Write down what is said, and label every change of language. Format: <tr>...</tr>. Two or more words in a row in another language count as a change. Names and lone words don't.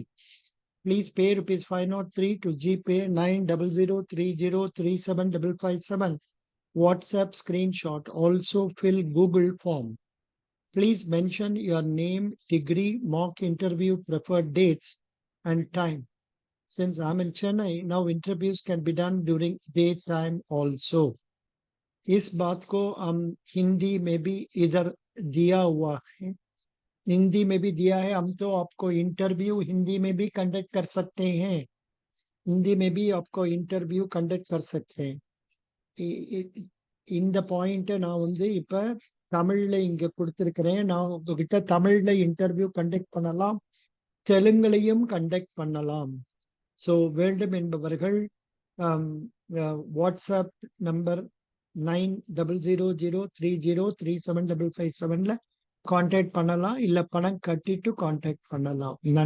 <en>Please pay rupees 5 not 3 to GPay 90030375557. WhatsApp screenshot. Also fill Google form. Please mention your name, degree, mock interview, preferred dates, and time. Since I'm in Chennai, now interviews can be done during daytime also.</en> <hi>इस बात को हम हिंदी में भी इधर दिया हुआ है, हिंदी में भी दिया है। हम तो आपको इंटरव्यू हिंदी में भी कंडक्ट कर सकते हैं, हिंदी में भी आपको</hi> <en>interview conduct</en> <hi>कर सकते हैं.</hi> <ta>இந்த பாயிண்ட் நான் வந்து இப்ப தமிழ்ல இங்க கொடுத்திருக்கிறேன். நான் உங்ககிட்ட தமிழ்ல</ta> <en>interview conduct</en> <ta>பண்ணலாம், தெலுங்குலையும் கண்டக்ட் பண்ணலாம். ஸோ வேண்டும் என்பவர்கள் வாட்ஸ்அப் நம்பர் 9003037557 கான்டாக்ட் பண்ணலாம், இல்ல பணம் கட்டிட்டு கான்டாக்ட் பண்ணலாம்.</ta>